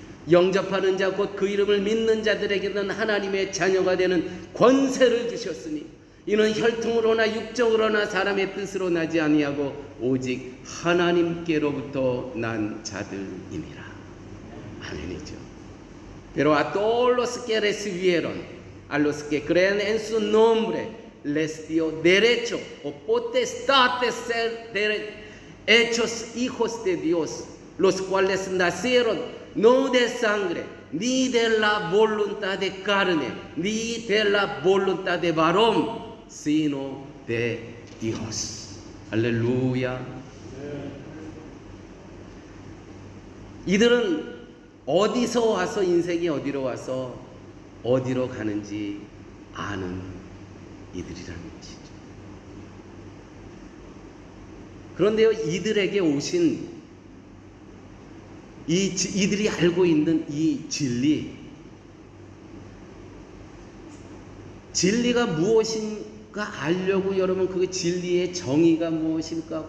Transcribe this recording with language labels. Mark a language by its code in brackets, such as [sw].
[ko] 영접하는 자, 곧 그 이름을 믿는 자들에게는 하나님의 자녀가 되는 권세를 주셨으니 이는 혈통으로나 육정으로나 사람의 뜻으로 나지 아니하고 오직 하나님께로부터 난 자들이니라. 아멘이죠. [es] Pero a todos los que recibieron, a los que creen en su nombre, les dio derecho o potestad de ser hechos hijos de Dios, los cuales nacieron no de sangre, ni de la voluntad de carne, ni de la voluntad de varón, sino de Dios. [ko] 할렐루야. 이들은 어디서 와서, 인생이 어디로 와서 어디로 가는지 아는 이들이라는 것이죠. 그런데요, 이들에게 오신 이들이 알고 있는 이 진리가 무엇인가 알려고 여러분, 그 진리의 정의가 무엇일까?